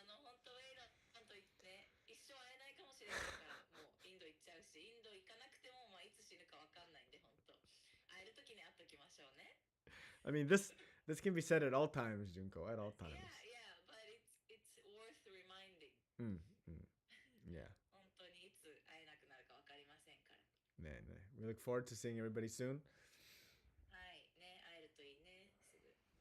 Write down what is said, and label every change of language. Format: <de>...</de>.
<ja>本当ウェイロンと言って一生会えないかもしれないからもうインド行っちゃうし、インド行かなくてもいつ死ぬかわかんないんで本当会える時に会っときましょうね。</ja> <en>I mean, this can be said at all times, Junko. At all times. Yeah, but it's worth reminding. Yeah.</en> <ja>本当にいつ会えなくなるかわかりませんから。</ja> <en>We look forward to seeing everybody soon.</en> <ja>はいね、会えるといいね。すぐ。</ja>